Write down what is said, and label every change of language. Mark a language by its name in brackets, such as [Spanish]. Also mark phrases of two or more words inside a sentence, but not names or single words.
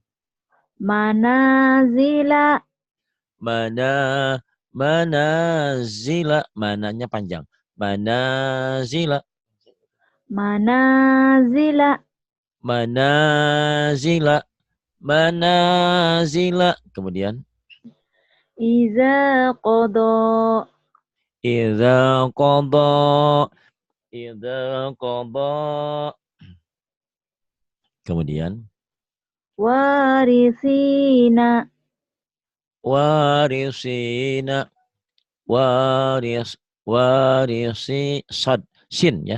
[Arabic] Manazila. Manazila. [Indonesian] Mananya panjang. Manazila. Kemudian. [Arabic] إذا قضى. إذا قضى. [Indonesian] Kemudian. [Arabic] Warisina. [Indonesian] Sin ya.